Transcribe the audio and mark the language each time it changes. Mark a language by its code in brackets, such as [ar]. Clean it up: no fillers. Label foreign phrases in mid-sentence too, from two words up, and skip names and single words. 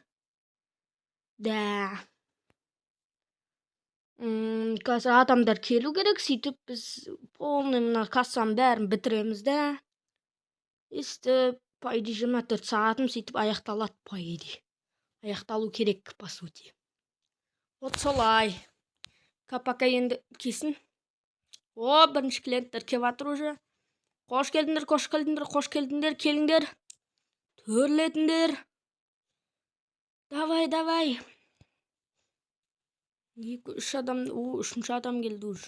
[kk] Да. Қазір адамдар келу керек, сөйтіп біз полный мына кассаның бәрін бітіреміз да. Істі, [ru] по идее, [kk] 24 сағатым сөйтіп аяқталады, [ru] по идее. [kk] Аяқталу керек, [ru] по сути. Вот солай. [kk] Капака енді кесін. Бірінші клиенттер кеп атыр уже. Қош келдіңдер, келіңдер. Төрлетіңдер. Давай. 2-3 адам, үшінші адам келді уже.